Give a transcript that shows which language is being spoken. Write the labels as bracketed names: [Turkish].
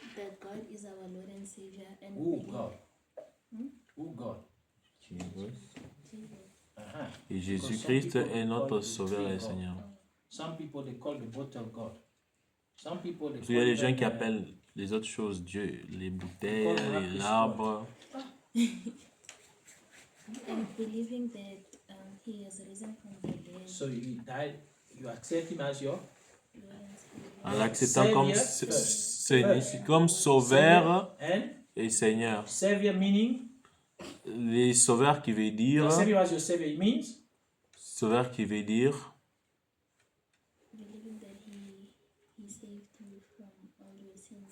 [English] That God is our Lord and Savior and Who believe- God? Who God? Jesus. Uh-huh. [French] Et Jésus-Christ est notre Sauveur et Seigneur. [English] Some people they call the bottle God. Some people they [French] Parce qu'il y a des gens qui [English] them, [French] appellent les autres choses Dieu, les bouteilles, l'arbre. [English] And believing that He has risen from the dead. so you died, you accept him as your Lord and Savior. [French] En l'acceptant comme, comme Sauveur [English] and [French] et Seigneur. [English] Savior meaning [French] Les sauveurs qui veut dire, [English] accept him as your Savior. It means [French] sauveur qui veut dire, [English] Believing that He saved you from all your sins.